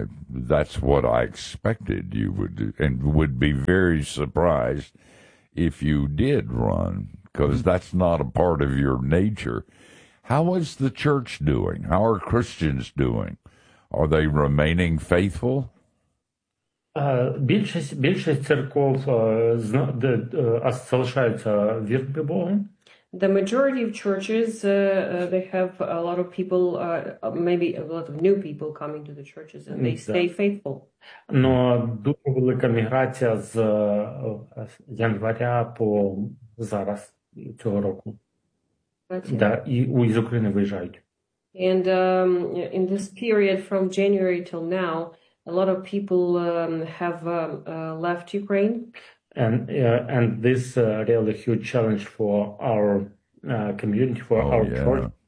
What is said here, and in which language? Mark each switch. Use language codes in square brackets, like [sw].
[en] That's what I expected you would do, and would be very surprised if you did run, because that's not a part of your nature. How is the church doing? How are Christians doing? Are they remaining faithful? [uk] Більшість церков залишаються вірними Богу. [en] The majority of churches, they have a lot of people, maybe a lot of new people coming to the churches, and they stay faithful. [uk] Но дуже велика міграція з января по зараз цього року. Да, і з України виїжджають. [en] And in this period from January till now, a lot of people have left Ukraine. And this is really huge challenge for our community, for our church.